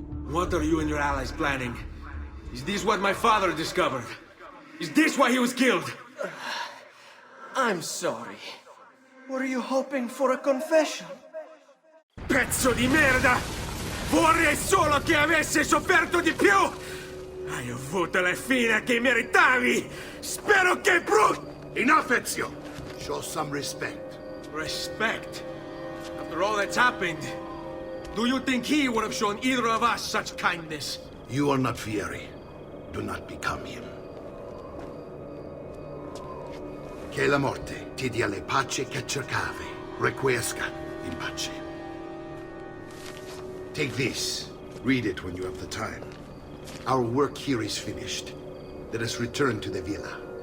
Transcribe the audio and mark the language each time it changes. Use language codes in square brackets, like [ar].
[en] What are you and your allies planning? Is this what my father discovered? Is this why he was killed? I'm sorry. Were you hoping for a confession? [it] Pezzo di merda! Vorrei solo che avesse sofferto di più! Hai avuto la fine che meritavi! Spero che [en] Enough, Ezio! Show some respect. Respect? After all that's happened, do you think he would have shown either of us such kindness? You are not Vierri. Do not become him. [it] Che la morte ti dia le pace che cercavi. [la] Requiesca in pace. [en] Take this. Read it when you have the time. Our work here is finished. Let us return to the villa.